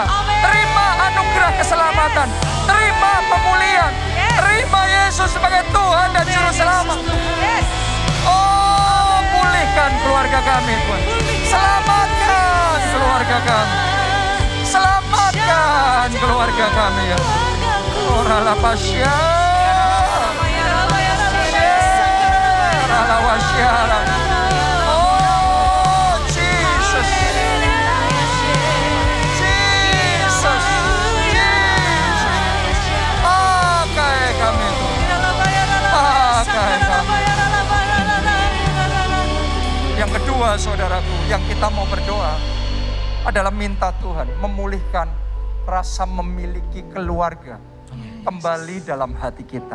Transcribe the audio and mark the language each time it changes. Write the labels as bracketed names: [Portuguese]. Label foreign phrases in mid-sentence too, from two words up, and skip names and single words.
[Indonesian] Terima anugerah keselamatan. Terima pemulihan. Terima Yesus sebagai Tuhan dan Juru Selamat. Oh, pulihkan keluarga kami Tuhan. Selamatkan keluarga kami. Selamatkan keluarga kami ya. Ora la pasya. Ora la wasya. Oh, Jesus. Jesus. Jesus. Pakai kami Tuhan. Pakai kami. Yang kedua saudaraku, yang kita mau berdoa adalah minta Tuhan memulihkan rasa memiliki keluarga kembali dalam hati kita.